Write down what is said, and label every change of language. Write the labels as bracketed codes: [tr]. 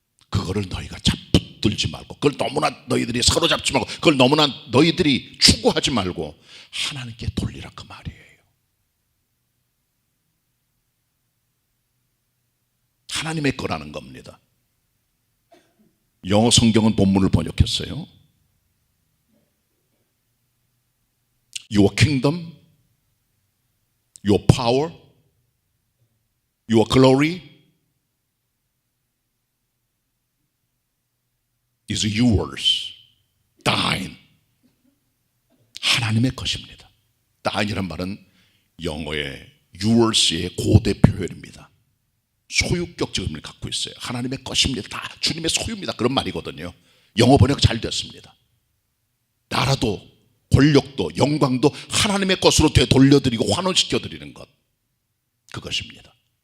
[ko] 그거를 너희가 붙들지 말고, 그걸 너무나 너희들이 사로잡지 말고, 그걸 너무나 너희들이 추구하지 말고 하나님께 돌리라, 그 말이에요. 하나님의 거라는 겁니다. 영어 성경은 본문을 번역했어요. [en] Your kingdom, your power, your glory is yours, thine. [ko] 하나님의 것입니다. thine이란 말은 영어의 yours의 고대 표현입니다. 소유격 지음을 갖고 있어요. 하나님의 것입니다. 다 주님의 소유입니다. 그런 말이거든요. 영어 번역 잘 됐습니다. 나라도 권력도 영광도 하나님의 것으로 되돌려드리고 환원시켜드리는 것, 그것입니다.